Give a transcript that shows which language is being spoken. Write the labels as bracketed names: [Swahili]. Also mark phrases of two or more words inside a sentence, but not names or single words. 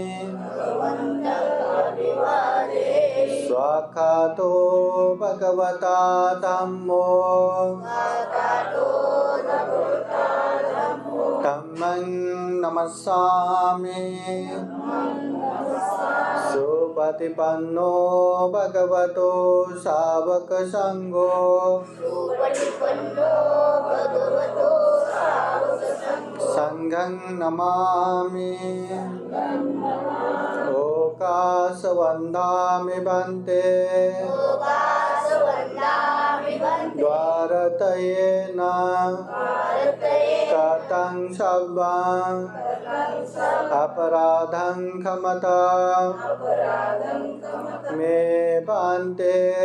[Pali] स्वाखातो भगवता धम्मो धम्मं नमस्सामि। सुपतिपन्नो भगवतो सावक संघो संघं नमामि। ओकाश वन्दामि बन्ते द्वारतयेन कथं सब्बं अपराधं क्षमता मे बन्ते।